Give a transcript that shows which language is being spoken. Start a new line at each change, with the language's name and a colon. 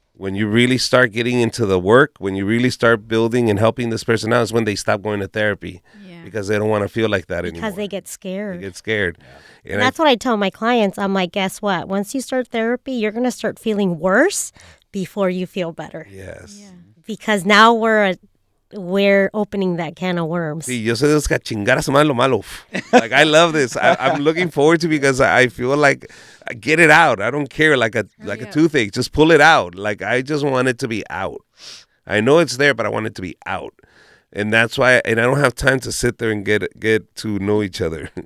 English: When you really start getting into the work, when you really start building and helping this person out, is when they stop going to therapy because they don't want to feel like that anymore. Because they get scared. They get scared. And that's what I tell my clients. I'm like, guess what? Once you start therapy, you're going to start feeling worse before you feel better. Yes. Yeah. Because now we're opening that can of worms.
Spanish: Sí, yo soy de los que chingar a su madre lo malo.
English: Like, I love this. I'm looking forward to it because I feel like I get it out. I don't care, like a toothache. Just pull it out. Like, I just want it to be out. I know it's there, but I want it to be out. And that's why, and I don't have time to sit there and get to know each other.